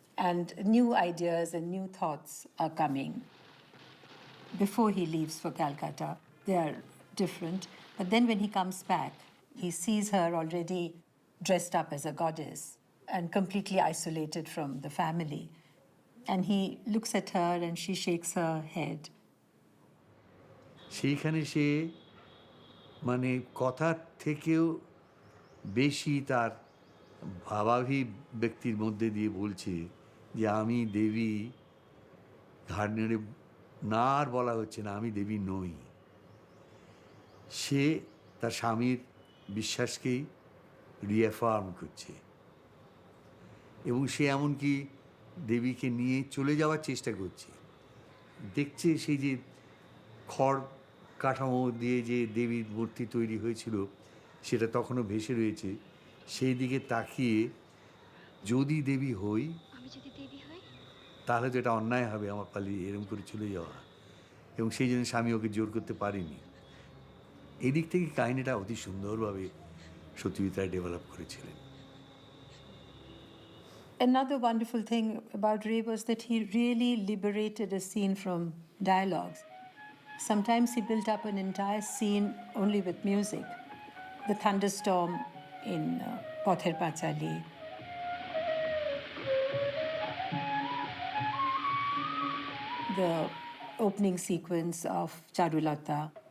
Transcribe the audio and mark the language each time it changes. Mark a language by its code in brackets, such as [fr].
[en] And new ideas and new thoughts are coming. Before he leaves for Calcutta, they are different. But then when he comes back, he sees her already dressed up as a goddess and completely isolated from the family. And he looks at her and she shakes her head. [bn] সেইখানে সে মানে কথার থেকেও বেশি তার ভাবাভি ব্যক্তির মধ্যে দিয়ে বলছে যে আমি দেবী, ঘাড় নেড়ে না আর বলা হচ্ছে না আমি দেবী নই। সে তার স্বামীর বিশ্বাসকেই রিঅ্যাফার্ম করছে এবং সে এমনকি দেবীকে নিয়ে চলে যাওয়ার চেষ্টা করছে। দেখছে সেই যে খড় কাঠামো দিয়ে যে দেবীর মূর্তি তৈরি হয়েছিল সেটা তখনও ভেসে রয়েছে, সেই দিকে তাকিয়ে যদি দেবী হই, আমি যদি দেবী হই, তাহলে তো এটা অন্যায় হবে আমার পালিয়ে এরকম করে চলে যাওয়া, এবং সেই জন্য স্বামী ওকে জোর করতে পারেনি। এই দিক থেকে কাহিনিটা অতি সুন্দরভাবে সত্যজিৎ রায় ডেভেলপ করেছিলেন। [en] Another wonderful thing about Ray was that he really liberated a scene from dialogues. Sometimes he built up an entire scene only with music. The thunderstorm in Pother Pachali, the opening sequence of Charulata.